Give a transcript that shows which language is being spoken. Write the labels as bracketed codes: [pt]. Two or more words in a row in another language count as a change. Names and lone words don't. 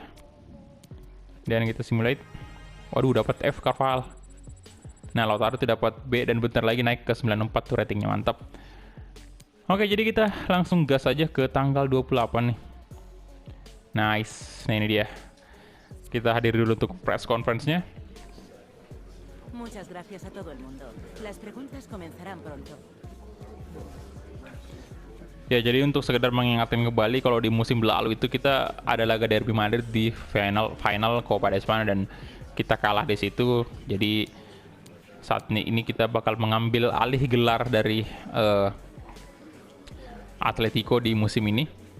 [id] Dan kita simulate. Waduh, dapat F Carvajal. Nah, Lautaro tuh dapat B dan bentar lagi naik ke 94 tuh ratingnya, mantap. Oke, jadi kita langsung gas aja ke tanggal 28 nih. Nice. Nah, ini dia. Kita hadir dulu untuk [en] press conference- [id] nya. [es] Muchas gracias a todo el mundo. Las preguntas comenzarán pronto. [id] Ya, jadi untuk sekedar mengingatkan kembali, kalau di musim lalu itu kita ada laga derby Madrid di final Copa de España dan kita kalah di situ. Jadi saat ini kita bakal mengambil alih gelar dari Atletico di musim ini.